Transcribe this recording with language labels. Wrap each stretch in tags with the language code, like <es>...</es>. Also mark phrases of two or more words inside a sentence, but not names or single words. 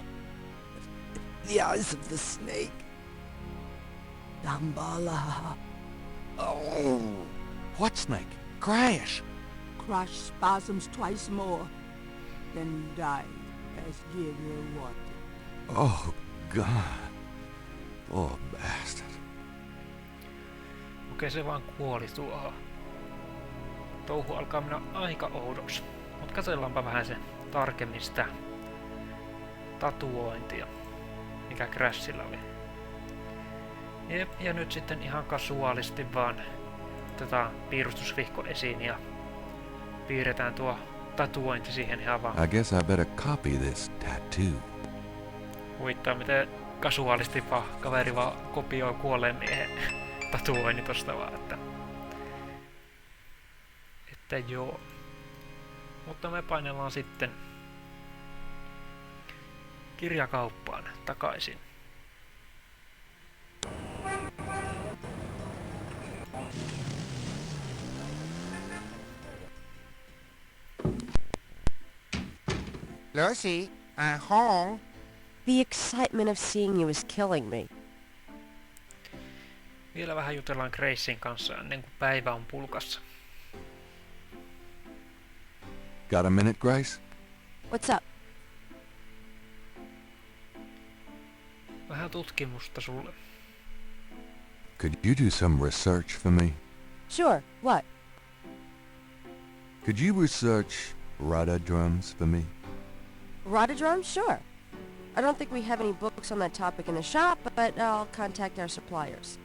<en>The eyes of the snake. Dambala. Oh, what snake? Crash! Crush spasms twice more, then died as Gabriel wanted. Oh, God. Poor bastard.</en> <fi>Okei, se vaan kuoli tuohon. Touhu alkaa mennä aika oudoksi. Mut katsellaanpa vähän sen tarkemmin sitä tatuointia, mikä Crashilla oli. Jep, ja nyt sitten ihan kasuaalisti vaan otetaan piirustusvihko esiin ja piirretään tuo tatuointi siihen ihan vaan.</fi> <en>I guess I better copy this tattoo.</en> <fi>Huittaa miten kasuaalisti vaan kaveri vaan kopioi kuolleen miehen tatuoinnin tosta vaan, että joo. Mutta me painellaan sitten kirjakauppaan takaisin.</fi> <en>Lucy, home. The excitement of seeing you is killing me.</en> <fi>Vielä vähän jutellaan Gracen kanssa ennen kuin päivä on pulkassa.</fi> <en>Got a minute, Grace? What's up?</en> <fi>Vähän tutkimusta sulle.</fi> <en>Could you do some research for me? Sure, what? Could you research rudder drums for me? Rotodrum? Sure. I don't think we have any books on that topic in the shop, but I'll contact our suppliers.</en>